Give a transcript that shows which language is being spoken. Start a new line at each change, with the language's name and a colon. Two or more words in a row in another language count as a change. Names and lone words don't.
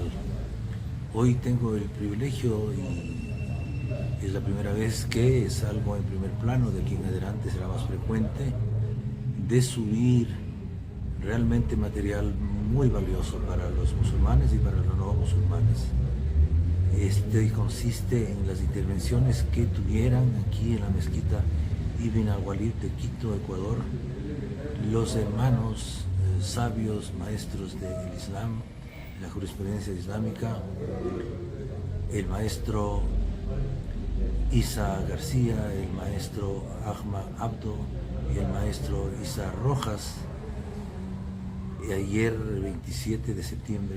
Spanish: Hoy tengo el privilegio y es la primera vez que salgo en primer plano, de aquí en adelante será más frecuente, de subir realmente material muy valioso para los musulmanes y para los no musulmanes. Este consiste en las intervenciones que tuvieran aquí en la mezquita Ibn al-Walid de Quito, Ecuador, los hermanos sabios, maestros del Islam, la jurisprudencia islámica, el maestro Isa García, el maestro Ahmad Abdo y el maestro Isa Rojas, ayer 27 de septiembre